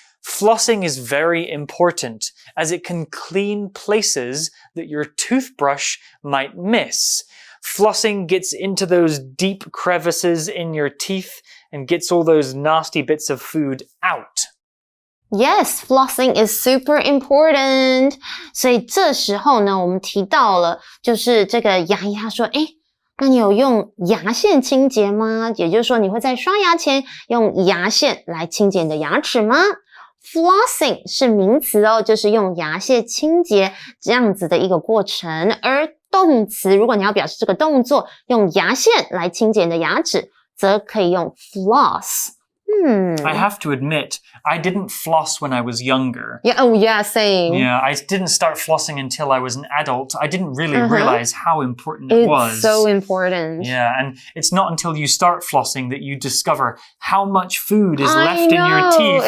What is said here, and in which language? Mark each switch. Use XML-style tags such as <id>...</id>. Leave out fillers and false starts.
<en>Flossing is very important as it can clean places that your toothbrush might miss. Flossing gets into those deep crevices in your teeth and gets all those nasty bits of food out. Yes, flossing is super important.</en> <zh>所以这时候呢，我们提到了，就是这个牙医他说，那你有用牙线清洁吗？也就是说，你会在刷牙前用牙线来清洁你的牙齿吗？Flossing 是名词哦，就是用牙线清洁这样子的一个过程，而动词，如果你要表示这个动作，用牙线来清洁你的牙齿，则可以用 floss。I</zh> <en>have to admit, I didn't floss when I was younger. Yeah, same. Yeah, I didn't start flossing until I was an adult. I didn't really realize how important it was. It's so important. Yeah, and it's not until you start flossing that you discover how much food is left in your teeth.</en>